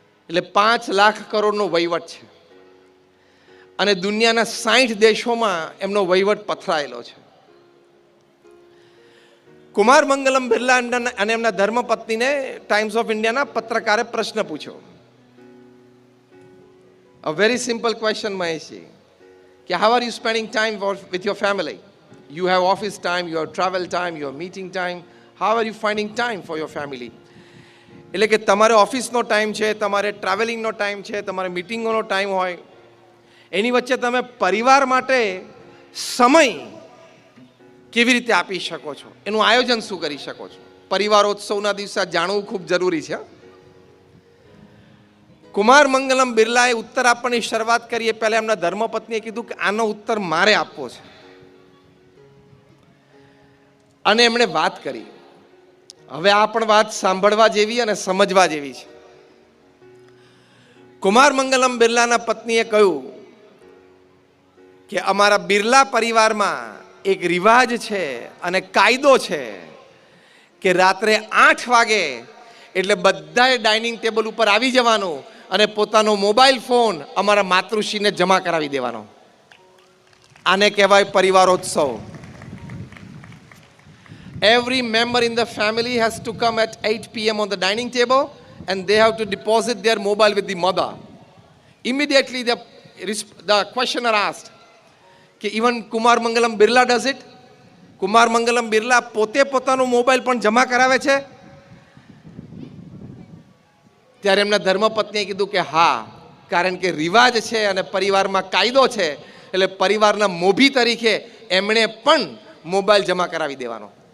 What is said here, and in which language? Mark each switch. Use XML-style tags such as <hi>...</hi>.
<gu>એટલે 5 લાખ કરોડનો વહીવટ છે, અને દુનિયાના 60 દેશોમાં એમનો વહીવટ પથરાયેલો છે. કુમાર મંગલમ બિરલા અને એમના ધર્મપત્નીને ટાઈમ્સ ઓફ ઇન્ડિયાના પત્રકારે પ્રશ્ન પૂછ્યો.</gu> <en>A very simple question, Maheshji. કે how are you spending time with your family? You have office time, you have travel time, you have meeting time. How are you finding time for your family?</en> <gu>એટલે કે તમારે ઓફિસનો time છે, તમારે ટ્રાવેલિંગનો time છે, તમારે મિટિંગોનો time હોય, એની વચ્ચે તમે પરિવાર માટે સમય કેવી રીતે આપી શકો છો, એનું આયોજન શું કરી શકો છો. પરિવારોત્સવના દિવસે જાણવું ખૂબ જરૂરી છે. કુમાર મંગલમ બિરલાએ ઉત્તર આપવાની શરૂઆત કરી એ પહેલા એમના ધર્મપત્નીએ કીધું કે આનો ઉત્તર મારે આપવો છે, અને એમણે વાત કરી. હવે આ પણ વાત સાંભળવા જેવી અને સમજવા જેવી છે. કુમાર મંગલમ બિરલાના પત્નીએ કહ્યું કે અમારા બિરલા પરિવારમાં એક રિવાજ છે અને કાયદો છે કે રાત્રે 8 વાગે એટલે બધાએ ડાઇનિંગ ટેબલ ઉપર આવી જવાનું અને પોતાનો મોબાઈલ ફોન અમારા માતૃશ્રીને જમા કરાવી દેવાનો. આને કહેવાય પરિવારોત્સવ.</gu> <en>Every member in the family has to come at 8 p.m. on the dining table and they have to deposit their mobile with the mother. Immediately the questioner asked, કે even Kumar Mangalam Birla does it?</en> <gu>Kumar Mangalam Birla પોતે પોતાનો mobile પણ જમા કરાવે છે? ત્યારે એમના ધર્મપત્નીએ કીધું કે હા, કારણ કે રિવાજ છે અને પરિવારમાં કાયદો છે, એટલે પરિવારના મોભી તરીકે એમણે પણ મોબાઈલ જમા કરાવી દેવાનો.</gu>